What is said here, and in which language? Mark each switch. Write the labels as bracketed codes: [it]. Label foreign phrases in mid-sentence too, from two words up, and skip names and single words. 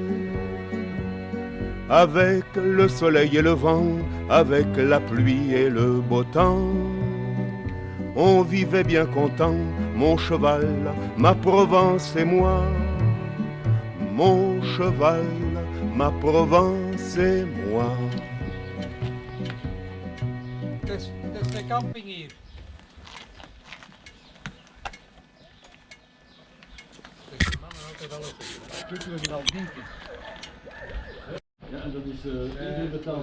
[fr] Avec le soleil et le vent, avec la pluie et le beau temps, on vivait bien content, mon cheval, ma Provence et moi. Mon cheval, ma Provence et moi. [nl] Het is de camping hier. Ja, en dat is iedereen betaald.